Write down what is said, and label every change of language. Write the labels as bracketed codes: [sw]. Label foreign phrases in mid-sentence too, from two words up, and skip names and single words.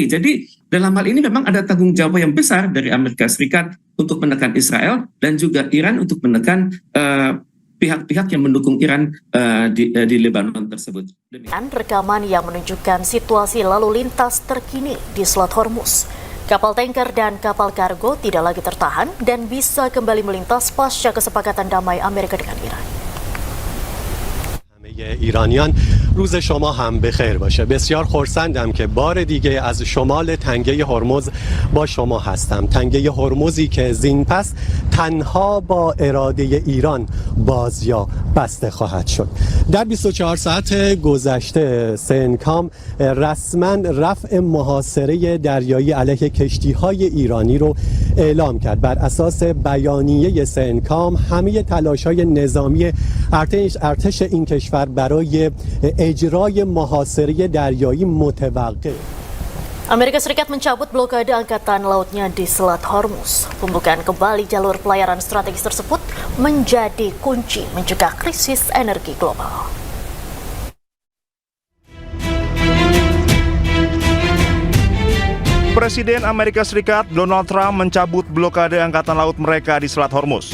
[id] Jadi dalam hal ini memang ada tanggung jawab yang besar dari Amerika Serikat untuk menekan Israel dan juga Iran untuk menekan pihak-pihak yang mendukung Iran di Lebanon tersebut. Dan rekaman yang menunjukkan situasi lalu lintas terkini di Selat Hormuz. Kapal tanker dan kapal kargo tidak lagi tertahan dan bisa kembali melintas pasca kesepakatan damai Amerika dengan Iran. [fa] ایرانیان روز شما هم بخیر باشه. بسیار خرسندم که بار دیگه از شمال تنگه هرمز با شما هستم. تنگه هرمزی که زین پس تنها با اراده ایران باز یا بسته خواهد شد. در 24 ساعت گذشته سنکام رسما رفع محاصره دریایی علیه کشتی‌های ایرانی رو اعلام کرد. بر اساس بیانیه سنکام همه تلاش‌های نظامی ارتش این کشور برای اجرای محاصره دریایی متوقف. [id] Amerika Serikat mencabut blokade angkatan lautnya di Selat Hormuz. Pembukaan kembali jalur pelayaran strategis tersebut menjadi kunci mencegah krisis energi global. Presiden Amerika Serikat Donald Trump mencabut blokade angkatan laut mereka di Selat Hormuz.